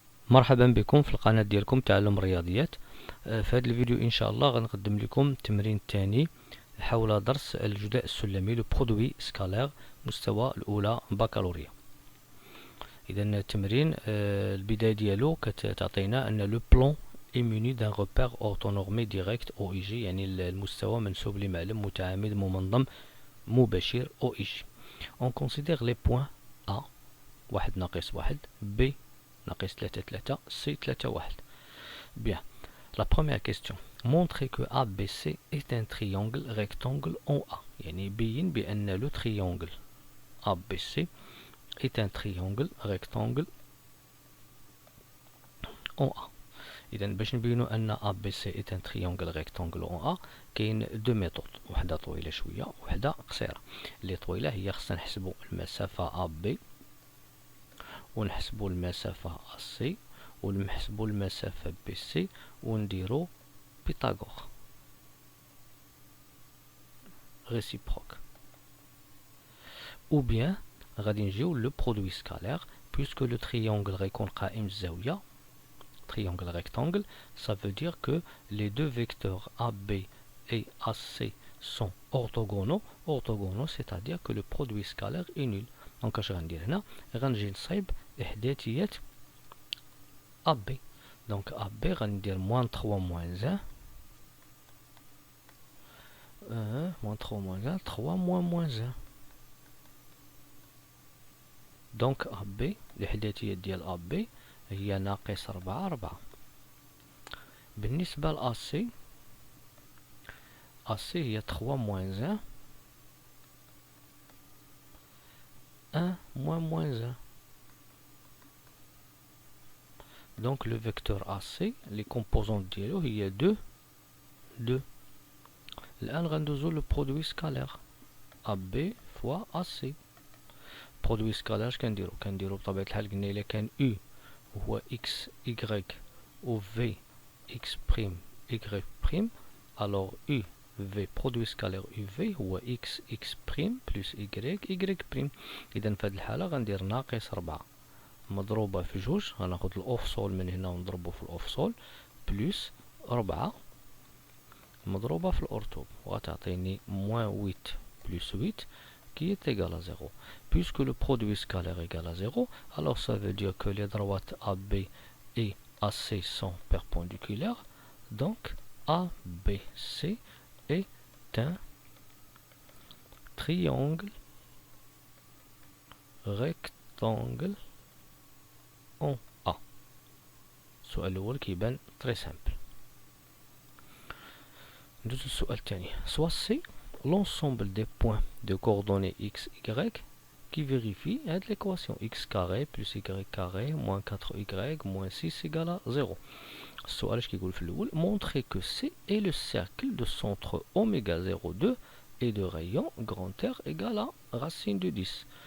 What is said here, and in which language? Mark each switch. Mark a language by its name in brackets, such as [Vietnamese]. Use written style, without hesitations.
[Arabic] مرحبا بكم في القناة ديالكم تعلم الرياضيات. في هذا الفيديو ان شاء الله غنقدم لكم التمرين الثاني حول درس الجداء السلمي لو برودوي سكالير مستوى الاولى بكالوريا. اذا التمرين البداية ديالو كتعطينا ان لو بلان [French] est muni d'un repère orthonormé direct OIG، [Arabic] يعني المستوى منسوب لمعلم متعامد ممنظم مباشر OIG. [French] On considère les points A 1 [Arabic] ناقص [French] 1 B ناقص 3 C 3 1. Bien, la première question. Montrez que ABC est un triangle rectangle en A. [Arabic] يعني بين بأن [French] le triangle ABC est un triangle rectangle en A. [Arabic] إذا باش نبينو أن [French] ABC est un triangle rectangle en A [Arabic] كاين دو ميثود، وحدة طويلة شوية وحدة قصيرة. اللي طويلة هي خصنا نحسبو المسافة AB ونحسبو المسافة AC ونحسبو المسافة BC ونديرو بيتاغور réciproque. [French] Ou bien [Arabic] غادي نجيو لو برودوي سكالير [French] puisque le triangle [Arabic] غيكون قائم الزاوية [French] triangle rectangle, ça veut dire que les deux vecteurs AB et AC sont orthogonaux. Orthogonaux, c'est-à-dire que le produit scalaire est nul. Donc, je vais dire là, [Arabic] غنجي نصايب إحداثيات AB. [French] Donc, AB [Arabic] غندير [French] moins 3 moins 1. Moins 3 moins 1, 3 moins 1. [Arabic] Donc, AB, الإحداثيات ديال AB هي ناقص 4. بالنسبة ل AC هي [French] 3 moins 1 moins 1. Donc le vecteur AC les composantes [Arabic] ديالو هي [French] 2. [Arabic] الآن غندوزو لو برودوي سكالير AB fois AC. برودوي سكالير اش كنديرو بطبيعة الحال قلنا إلا كان U هو [French] x y ou v x prime y prime, alors u v produit scalaire uv [Arabic] هو [French] x x prime plus y y prime. [Arabic] إذا في هذه الحالة غندير ناقص 4 مضروبة في 2، غناخد الأوفسول من هنا ونضربو في الأوفسول بلس 4 مضروبة في الأورتوب وغتعطيني [French] moins 8 plus 8 qui est égal à 0. Puisque le produit scalaire est égal à 0, alors ça veut dire que les droites AB et AC sont perpendiculaires. Donc ABC est un triangle rectangle en A. [Arabic] السؤال الأول كيبان très simple. ندوزو للسؤال الثاني. [French] Soit C l'ensemble des points de coordonnées x, y qui vérifie l'équation x carré plus y carré moins 4y moins 6 égale à 0. [Arabic] السؤال اش كيقول في الأول [French] montrer que C est le cercle de centre oméga 0,2 et de rayon grand R égale à racine de 10.